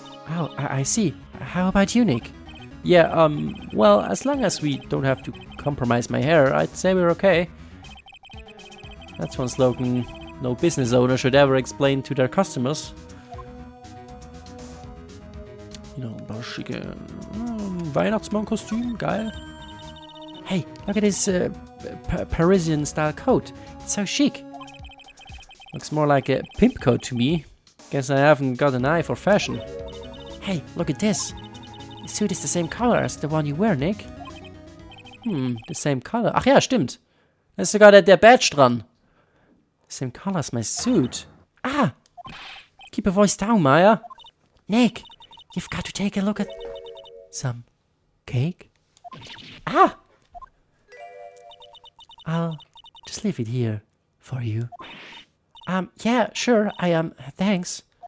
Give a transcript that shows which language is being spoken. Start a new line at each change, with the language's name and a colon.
English: Oh, I see. How about you, Nick? Yeah, well, as long as we don't have to compromise my hair, I'd say we're okay. That's one slogan no business owner should ever explain to their customers. You know,
German: ein paar schicke Weihnachtsmann-Kostüm, geil.
English: Hey, look at his Parisian-style coat. It's so chic. Looks more like a pimp coat to me. Guess I haven't got an eye for fashion. Hey, look at this. The suit is the same color as the one you wear, Nick. The same color.
German: Ach ja, stimmt. Da ist sogar der Badge dran.
English: Same color as my suit. Ah! Keep your voice down, Maya. Nick, you've got to take a look at Some cake? Ah! I'll just leave it here for you. Yeah, sure, thanks.